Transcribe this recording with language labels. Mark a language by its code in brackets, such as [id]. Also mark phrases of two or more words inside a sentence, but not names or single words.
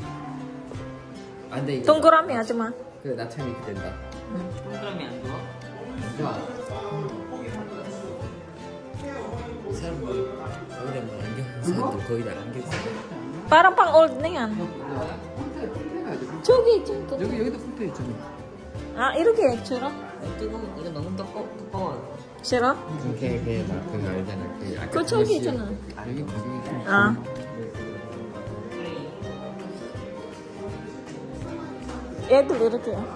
[ko] 안 돼. 동그라미 하지 마. 그래, 나참이 된다. 동그라미 안 좋아? 사람들 원래 뭐 안경 사람들 거의 다 안경 쓰고. [tl] Parang pang old na yan. [ko] 저기 좀 더. 여기도 붙어 있잖아. 아, 이렇게 싫어? 이거 너무 두꺼워. 싫어? 그게 막 그거 알잖아. 그 아까 그 저기 있잖아. 여기 가격이 좀. 아. 얘도 이렇게.